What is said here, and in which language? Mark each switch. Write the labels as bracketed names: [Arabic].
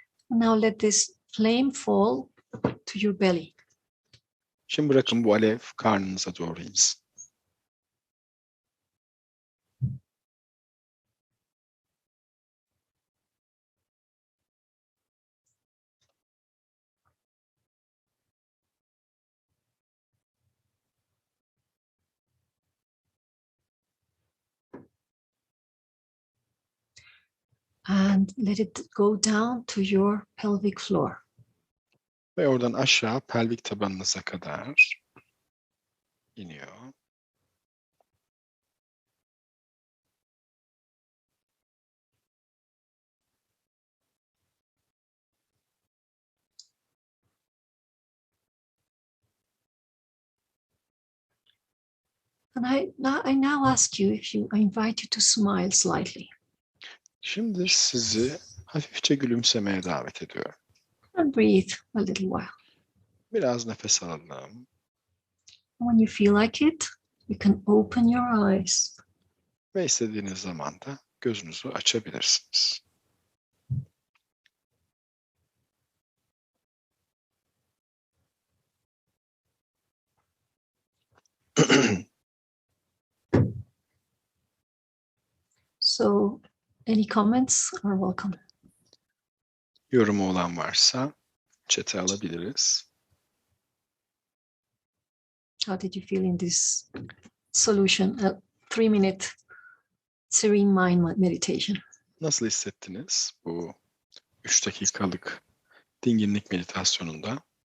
[English] Now let this flame fall to your belly. [Turkish] Şimdi bırakın bu alev karnınıza doğru insin. [English] And let it go down to your pelvic floor. [Turkish] Ve oradan aşağı pelvik tabanınıza kadar iniyor. [English] And I now ask you if I invite you to smile slightly. [Turkish] Şimdi sizi hafifçe gülümsemeye davet ediyorum. [English] And breathe a little while. [Turkish] Biraz nefes alalım. [English] When you feel like it, you can open your eyes. [Turkish] Ve istediğiniz zaman da gözünüzü açabilirsiniz. [English] So any comments are welcome. [Turkish] Yorumu olan varsa chat'e alabiliriz. [English] How did you feel in this solution? A 3-minute serene mind meditation. [Turkish] Nasıl hissettiniz bu 3 dakikalık dinginlik meditasyonunda?